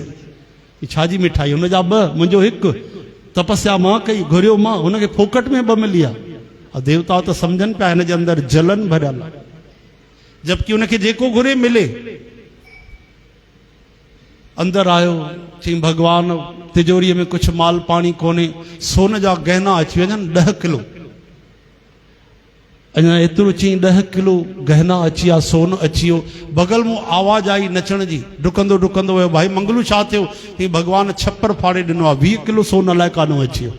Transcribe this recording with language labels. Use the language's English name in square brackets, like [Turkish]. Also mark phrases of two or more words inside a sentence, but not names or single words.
[Sindhi] छाजी मिठाई? हुनजा 2, मुंहिंजो 1। तपस्या मां कई, घुरियो मां, हुनखे फोकट में 2 मिली आहे। देवता त सम्झनि पिया हिन जे अंदर जलन भरियल, जबकि उनखे जेको घुरे मिले। अंदर आयो, चई भगवान तिजोरीअ में कुछ माल पानी कोन्हे, सोन जा गहना अची वञनि 10 किलो। अञा एतिरो चई 10 किलो गहना अची विया, सोन अची वियो। बगल में आवाज़ आई नचण जी, डुकंदो डुकंदो वियो, भाई मंगलू छा थियो? ही भगवान छप्पर फाड़े ॾिनो आहे, 20 किलो सोन अलाए काॾों अची वियो।